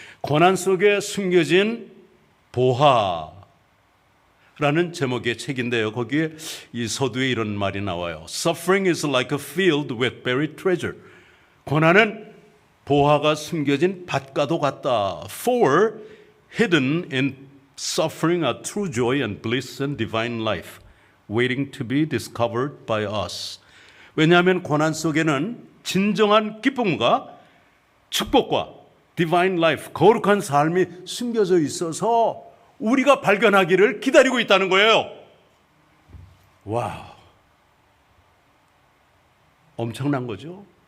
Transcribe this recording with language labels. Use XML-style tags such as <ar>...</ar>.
<ko>고난 속에 숨겨진 보화라는 제목의 책인데요. 거기에 이 서두에 이런 말이 나와요.</ko> <en>Suffering is like a field with buried treasure.</en> <ko>고난은 보화가 숨겨진 밭과도 같다.</ko> <en>For hidden in suffering are true joy and bliss and divine life, waiting to be discovered by us.</en> <ko>왜냐하면 고난 속에는 진정한 기쁨과 축복과</ko> <en>divine life,</en> <ko>거룩한 삶이 숨겨져 있어서 우리가 발견하기를 기다리고 있다는 거예요. 와, 엄청난 거죠.</ko>